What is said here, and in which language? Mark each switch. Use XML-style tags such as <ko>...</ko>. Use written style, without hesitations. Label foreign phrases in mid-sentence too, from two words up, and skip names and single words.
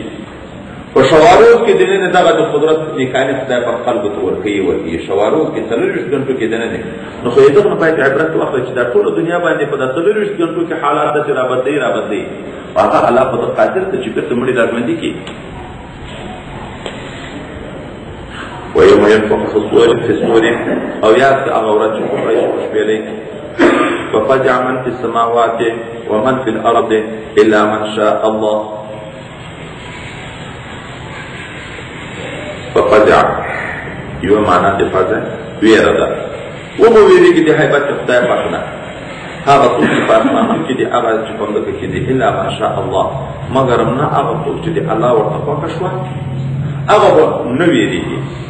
<ps>په شواروز کې دننه دغه د قدرت نښانې خدای پر خلکو ته ورکوي ورکوي. شواروز کې 40 غنټو کې دننه، نو خو دغه نه باید عبرت واخلئ چې دا ټوله دنیا باندې په 40 غنټو کې حالات داسې رابدلي هغه الله په قادر ته چې بېرته مړي راژوندي کړي.</ps> <ar>ويوم ينفخ في الصور،</ar> <ps>او یاد که هغه ورځ چې کوم رئیس په شپېلۍ کې</ps> <ar>ففزع من في السماوات ومن في الارض الا من شاء الله.</ar> <ps>ففزع یو معنا د فزع ویره ده، ومو ویریږي د هیبت خدای پاک نه. هغه څوک چې په اسمانونو کې دي، هغه چې په ځمکه کې دي،</ps> <ar>الا ما شاء الله،</ar> <ps>مګر نه هغه څوک چې د الله ورته خوښه شوه هغه به نه ویریږي.</ps>